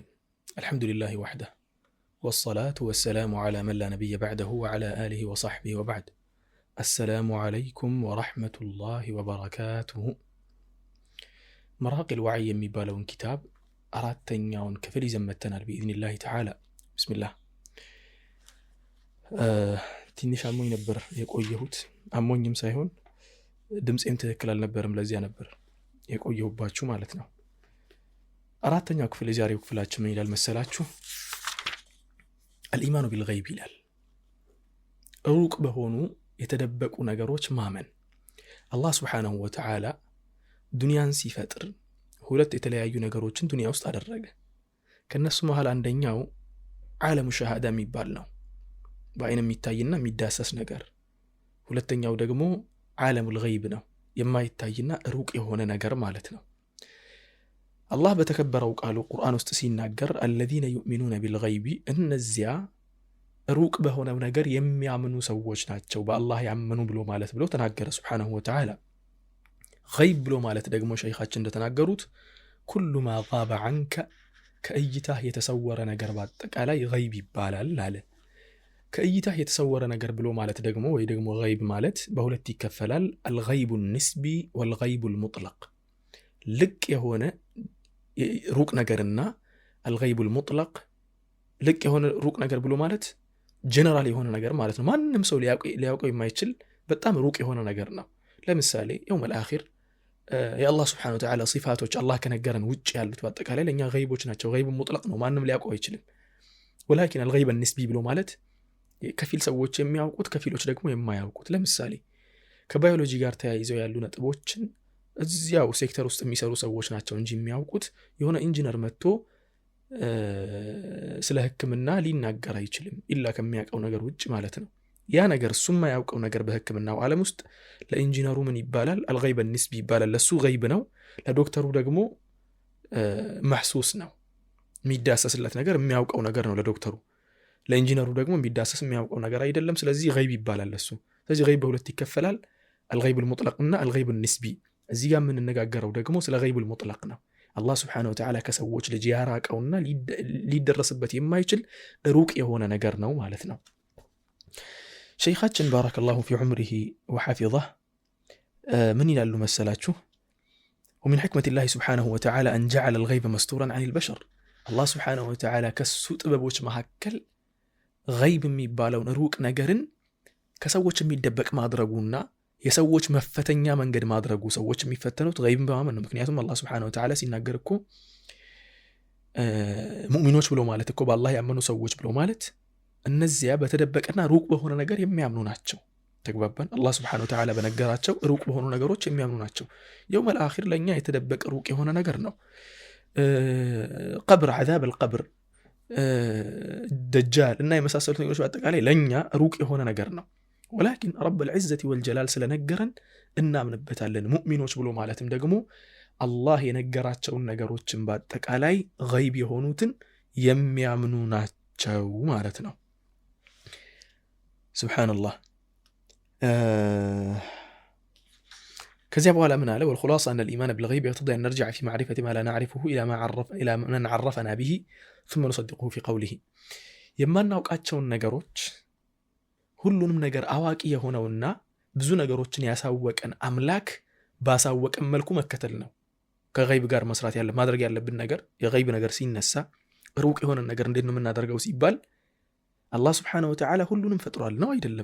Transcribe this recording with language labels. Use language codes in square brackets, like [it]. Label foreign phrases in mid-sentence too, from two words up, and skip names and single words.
[ar] الحمد لله وحده والصلاة والسلام على من لا نبي بعده وعلى آله وصحبه وبعد. السلام عليكم ورحمة الله وبركاته. مراقي الوعي يميبالون كتاب أرادتنياون كفل زمتنا بإذن الله تعالى. بسم الله. [am] ትንሽ አሞኝ ነበር የቆየሁት አሞኝም ሳይሆን ድምጼም ትክክል አልነበረም ለዚያ ነበር የቆየሁባችሁ ማለት ነው። አራተኛው ክፍል የዛሬው ክፍላችን ምን ይላል መሰላችሁ? [ar] الإيمان بالغيب [am] ይላል። ሩቅ በሆኑ የተደበቁ ነገሮች ማመን። አላህ [ar] سبحانه وتعالى [am] ዱንያን ሲፈጥር ሁለት የተለያዩ ነገሮችን ዱንያ ውስጥ አደረገ። ከነሱ መሃል አንደኛው [ar] عالم الشهادة [am] የሚባል ነው፣ በአይን የሚታይና የሚዳሰስ ነገር። ሁለተኛው ደግሞ [ar] عالم الغيب [am] ነው፣ የማይታይና ሩቅ የሆነ ነገር ማለት ነው። አላህ በተከበረው ቃሉ ቁርአን ውስጥ ሲናገር الذين [ar] يؤمنون بالغيب [am] እነዚያ ሩቅ በሆነው ነገር የሚያምኑ ሰዎች ናቸው በአላህ ያመኑ ብሎ ማለት ብሎ ተናገረ [ar] سبحانه وتعالى። [am] ገይብ ብሎ ማለት ደግሞ ሸይኻችን እንደተናገሩት [ar] كل ما غاب عنك [am] ከእይታህ የተሰወረ ነገር በአጠቃላይ ገይብ ይባላል አለ። ከእይታህ የተሰወረ ነገር ብሎ ማለት ደግሞ ወይ ደግሞ ገይብ ማለት በሁለት ይከፈላል። [ar] الغيب النسبي والغيب المطلق። [am] ልቅ የሆነ ሩቅ ነገርና [ar] الغيب المطلق። [am] ልቅ የሆነ ሩቅ ነገር ብሎ ማለት ጀነራል የሆነ ነገር ማለት ነው። ማንንም ሰው ሊያውቀው የማይችል በጣም ሩቅ የሆነ ነገር ነው። ለምሳሌ [ar] يوم الآخر [am] የአላህ [ar] سبحانه وتعالى [am] ሲፋቶች አላህ ከነገረን ውጭ ያሉት በአጠቃላይ ለኛ ገይቦች ናቸው። [ar] غيب مطلق [am] ነው፣ ማንንም ሊያውቀው አይችልም። [ar] ولكن الغيب النسبي [am] ብሎ ማለት ከፊል ሰዎች የሚያውቁት ከፊሎች ደግሞ የማያውቁት። ለምሳሌ ከባዮሎጂ ጋር ተያይዘው ያሉ ነጥቦችን እዚያው ሴክተር ውስጥ የሚሰሩ ሰዎች ናቸው እንጂ የሚያውቁት የሆነ ኢንጂነር መጥቶ ስለ ሕክምና ሊናገር አይችልም ኢላ ከሚያውቀው ነገር ውጭ ማለት ነው። ያ ነገር እሱ የማያውቀው ነገር በሕክምናው ዓለም ውስጥ ለኢንጂነሩ ምን ይባላል? [ar] الغيب النسبي [am] ይባላል። ለሱ ገይብ ነው፣ ለዶክተሩ ደግሞ محسوس ነው፣ የሚዳሰስለት ነገር የሚያውቀው ነገር ነው ለዶክተሩ። ለኢንጂነሩ ደግሞ የሚዳሰስ የሚያውቀው ነገር አይደለም፣ ስለዚህ ገይብ ይባላል ለሱ። ስለዚህ ገይብ በሁለት ይከፈላል፣ [ar] الغيب المطلق [am] እና [ar] الغيب النسبي። [am] እዚህ ጋር የምንነጋገረው ደግሞ ስለ [ar] الغيب المطلق [am] ነው። አላህ [ar] سبحانه وتعالى [am] ከሰዎች ልጅ ያራቀውና ሊደረስበት የማይችል ሩቅ የሆነ ነገር ነው ማለት ነው። ሸይኻችን [ar] بارك الله في عمره وحفظه [am] ምን ይላሉ መሰላችሁ? [ar] ومن حكمة الله سبحانه وتعالى أن جعل الغيب مستورا عن البشر። الله سبحانه وتعالى [am] ከሱ ጥበቦች መካከል ገይብ የሚባለውን ሩቅ ነገርን ከሰዎች የሚደበቅ ማድረጉና የሰዎች መፈተኛ መንገድ ማድረጉ። ሰዎች የሚፈተኑት ገይብን በማመን ነው። ምክንያቱም አላህ [ar] سبحانه وتعالى [am] ሲናገር እኮ ሙእሚኖች ብሎ ማለት እኮ በአላህ ያመኑ ሰዎች ብሎ ማለት እነዚያ በተደበቀና ሩቅ በሆነ ነገር የሚያምኑ ናቸው። ተግባባን? አላህ [ar] سبحانه وتعالى [am] በነገራቸው ሩቅ በሆኑ ነገሮች የሚያምኑ ናቸው። [ar] يوم الآخر [am] ለኛ የተደበቀ ሩቅ የሆነ ነገር ነው። ቀብር፣ [ar] عذاب القبر፣ [am] ደጃል እና የመሳሰሉት ነገሮች በአጠቃላይ ለኛ ሩቅ የሆነ ነገር ነው። [ar] ولكن رب العزة والجلال [am] ስለነገረን እናምንበታለን። ሙእሚኖች ብሎ ማለትም ደግሞ አላህ የነገራቸውን ነገሮችን በአጠቃላይ ገይብ የሆኑትን የሚያምኑ ናቸው ማለት ነው። ሱብሃንአላህ። ከዚያ በኋላ ምን አለ? [ar] والخلاصة أن الإيمان بالغيب يقتضي أن نرجع في معرفة ما لا نعرفه إلى من عرفنا به ثم نصدقه في قوله። [am] የማናውቃቸውን ነገሮች ሁሉንም ነገር አዋቂ የሆነውና ብዙ ነገሮችን ያሳወቀን አምላክ ባሳወቀን መልኩ መከተል ነው። ከገይብ ጋር መስራት ማድረግ ያለብን ነገር የገይብ ነገር ሲነሳ ሩቅ የሆነ ነገር እንዴት ነው የምናደርገው ሲባል አላህ [ar] سبحانه وتعالى [am] ሁሉንም ፈጥሯል ነው አይደለም?